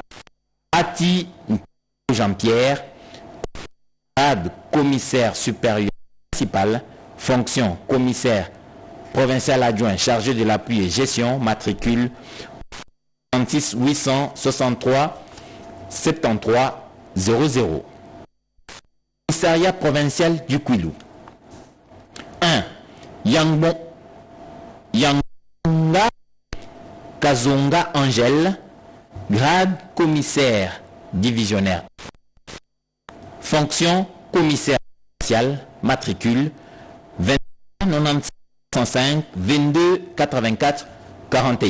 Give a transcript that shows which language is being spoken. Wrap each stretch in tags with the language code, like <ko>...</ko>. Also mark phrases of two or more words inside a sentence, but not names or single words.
<fr>Ati Jean-Pierre, grade commissaire supérieur principal, fonction commissaire provincial adjoint chargé de l'appui et gestion, matricule 36 863 73 00. Commissariat provincial du Kwilu. 1. Yanga Kazonga Angèle, grade commissaire divisionnaire. Fonction commissaire spécial, matricule 21 95 22 84 41.</fr>